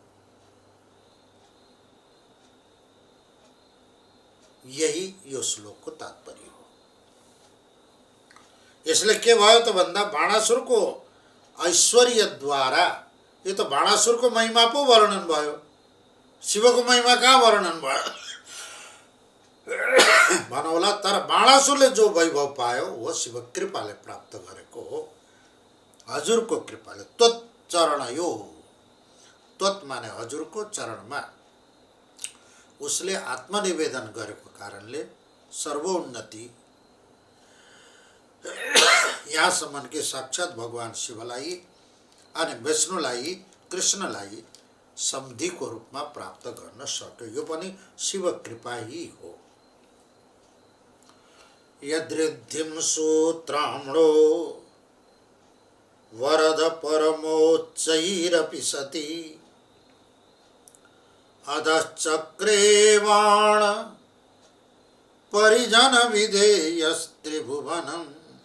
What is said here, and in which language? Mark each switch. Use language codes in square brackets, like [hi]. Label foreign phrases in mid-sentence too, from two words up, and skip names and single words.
[ne] यही यो श्लोकको तात्पर्य हो। यसले के भयो त भन्दा बाणासुरको ऐश्वर्यद्वारा, यो त बाणासुरको महिमा पो वर्णन भयो, शिवको महिमा कहाँ वर्णन भयो भनौला। तर बाणासुरले जो वैभव पायो वो शिव कृपाले प्राप्त गरेको हो, हजुरको कृपाले। [sa] त्वत् चरण [ne] यो, त्वत् माने हजुरको चरणमा उसले आत्मनिवेदन गरेको कारणले सर्वोन्नति यहाँसम्म कि साक्षात भगवान शिवलाई अनि विष्णुलाई, कृष्णलाई सम्धिको रूपमा प्राप्त गर्न सक्यो। यो पनि शिव कृपा ही हो। [sa] यद्रिद्धिं सूत्राम्णो वरद परमोच्चैरपि सति अधश्चक्रेवाण परिजन विधेयस्त्रिभुवनम्